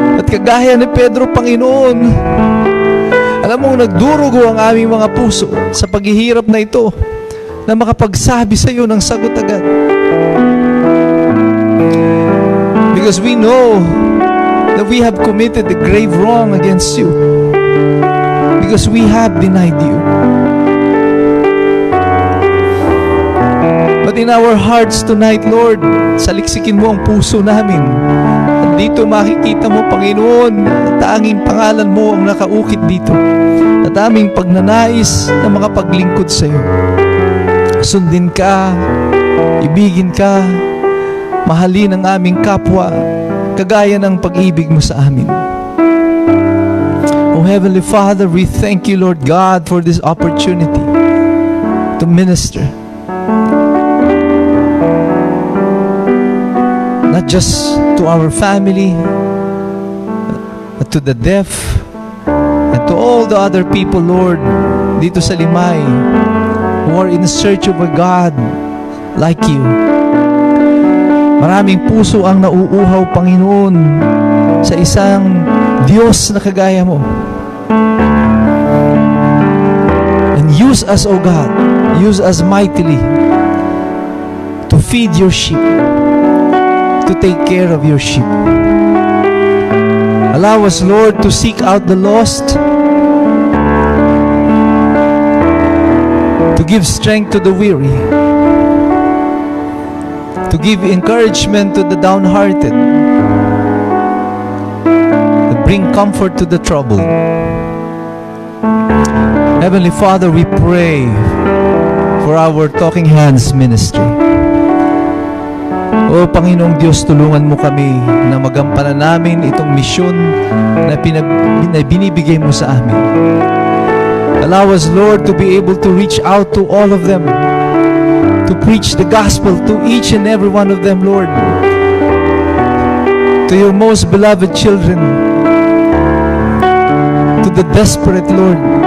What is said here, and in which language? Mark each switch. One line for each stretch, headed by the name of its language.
Filipino: kagaya ni Pedro, Panginoon, alam mo, nagdurugo ang aming mga puso sa paghihirap na ito na makapagsabi sa iyo ng sagot agad.
English: Because we know that we have committed a grave wrong against you. Because we have denied you. But in our hearts tonight, Lord,
Filipino: saliksikin mo ang puso namin. At dito makikita mo, Panginoon, tanging pangalan mo ang nakaukit dito. At aming pagnanais na makapaglingkod sa iyo. Sundin ka, ibigin ka, mahalin ang aming kapwa, kagaya ng pag-ibig mo sa amin.
English: Oh Heavenly Father, we thank you, Lord God, for this opportunity to minister. Not just to our family, but to the deaf, and to all the other people, Lord,
Filipino: dito sa Limay,
English: who are in search of a God like you.
Filipino: Maraming puso ang nauuhaw, Panginoon, sa isang Diyos na kagaya mo.
English: And use us, O God, use us mightily to feed your sheep, to take care of your sheep. Allow us, Lord, to seek out the lost, to give strength to the weary, to give encouragement to the downhearted, to bring comfort to the troubled. Heavenly Father, we pray for our Talking Hands ministry.
Filipino: O Panginoong Diyos, tulungan mo kami na magampanan namin itong misyon na binibigay mo sa amin.
English: Allow us, Lord, to be able to reach out to all of them, to preach the gospel to each and every one of them, Lord, to your most beloved children, to the desperate, Lord.